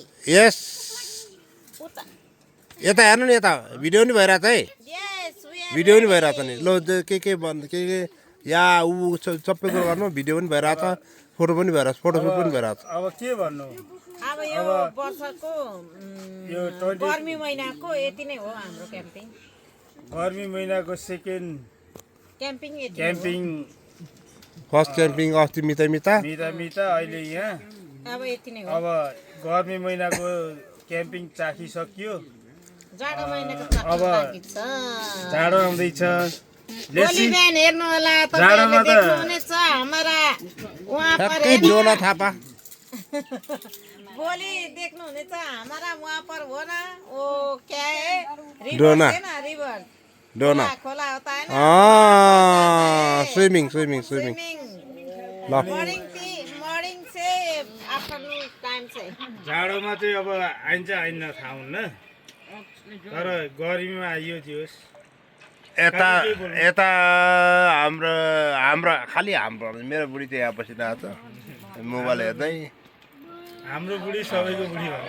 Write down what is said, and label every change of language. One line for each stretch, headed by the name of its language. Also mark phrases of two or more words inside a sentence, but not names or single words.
Nepali: यस, यता हेर्नु नि, यता भिडियो नि भइरहेछ है।
English: Yes, we are.
Nepali: भिडियो नि भइरहेछ नि। ल के भन्नु के या ऊ सबै कुरो गर्नु। भिडियो पनि भइरहेछ, फोटो पनि भइरहेछ, फोटोसुट पनि भइरहेछ। अब के भन्नु, अब यो वर्षको यो गर्मी महिनाको यति नै हो हाम्रो क्याम्पिङ। गर्मी महिनाको सेकेन्ड क्याम्पिङ यति नै हो। क्याम्पिङ
English: first camping
Nepali: अस्ति मिता मिता अहिले यहाँ। अब यति नै हो। अब गर्मी महिनाको क्याम्पिङ चाखिसक्यो। जाडो महिनाको अब बाँकी छ। जाडो आउँदैछ। भोलि बिहान हेर्नु होला, जाडोमा तपाईहरुले त देख्नुहुनेछ हाम्रा उहाँ पर ठ्याक्कै डोना थापा। भोलि देख्नुहुनेछ
Hindi: हमारा वहाँ पर हो ना, वो क्या है, रिवर डोना। है ना, रिवर डोना खोला होता है ना,
Nepali: स्विमिङ। स्विमिङ ल
English: मर्निङ से afternoon time से।
Nepali: जाडोमा चाहिँ अब आइन्छ आइन्न थाहा हुन्न, तर गर्मीमा आइयो थियोस्। यता यता हाम्रो खालि हाम्रो मेरो बुढी चाहिँ यहाँ बसिरहेको छ मोबाइल हेर्दै। हाम्रो बुढी सबैको बुढी भयो।